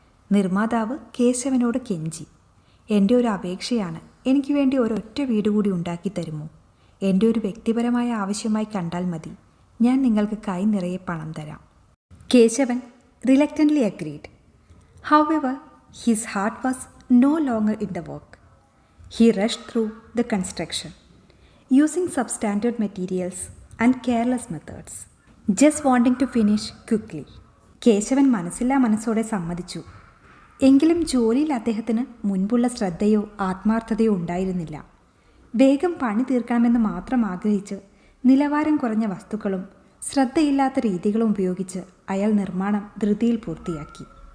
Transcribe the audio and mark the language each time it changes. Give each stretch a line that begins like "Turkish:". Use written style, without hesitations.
Malayalam: നിർമ്മാതാവ് കേശവനോട് കെഞ്ചി, എൻ്റെ ഒരു അപേക്ഷയാണ്, എനിക്ക് വേണ്ടി ഒരൊറ്റ വീട് കൂടി ഉണ്ടാക്കി തരുമോ. എൻ്റെ ഒരു വ്യക്തിപരമായ ആവശ്യമായി കണ്ടാൽ മതി, ഞാൻ നിങ്ങൾക്ക് കൈ നിറയെ പണം തരാം.
English: Keshavan reluctantly agreed. However his heart was no longer in the work. He rushed through the construction, using substandard materials and careless methods, just wanting to finish quickly.
Malayalam: Keshavan മനസ്സില്ലാ മനസ്സോടെ സമ്മതിച്ചു. എങ്കിലും ജോലിയിൽ അദ്ദേഹത്തിന് മുൻപുള്ള ശ്രദ്ധയോ ആത്മാർത്ഥതയോ ഉണ്ടായിരുന്നില്ല. വേഗം പണി തീർക്കണമെന്ന് മാത്രം ആഗ്രഹിച്ച് നിലവാരം കുറഞ്ഞ വസ്തുക്കളും ശ്രദ്ധയില്ലാത്ത രീതികളും ഉപയോഗിച്ച് അയാൾ നിർമ്മാണം ധൃതിയിൽ പൂർത്തിയാക്കി.